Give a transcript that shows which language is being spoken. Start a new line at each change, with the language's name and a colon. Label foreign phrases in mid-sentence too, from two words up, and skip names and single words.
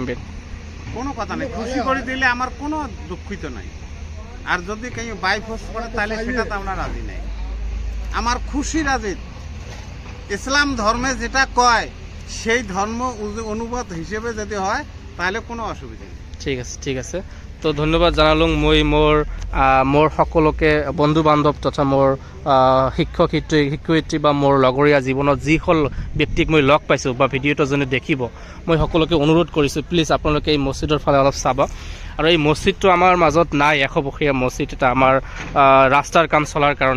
Bangla: কোনো কথা নেই, খুশি করে দিলে আমার কোনো দুঃখিত নাই। আর যদি কেউ বাইফোর্স করে তাহলে সেটা তো আমরা রাজি নাই। আমার খুশি রাজি, ইসলাম ধর্মে যেটা কয় সেই ধর্ম অনুবাদ হিসেবে যদি হয় তাহলে কোনো অসুবিধা নেই। ঠিক আছে।
Assamese: তো ধন্যবাদ জানালুং মই মোর সকলোকে বন্ধু বান্ধৱ তথা মোৰ শিক্ষক শিক্ষয়িত্ৰী বা মোৰ লগৰীয়া জীৱনত যিসকল ব্যক্তিক মই লগ পাইছোঁ বা ভিডিঅ'টো যোনে দেখিব, মই সকলোকে অনুৰোধ কৰিছোঁ প্লিজ আপোনালোকে এই মছজিদৰ ফালে অলপ চাব। আৰু এই মছজিদটো আমাৰ মাজত নাই, 100 বছৰীয়া মছজিদ এটা আমাৰ ৰাস্তাৰ কাম চলাৰ কাৰণে।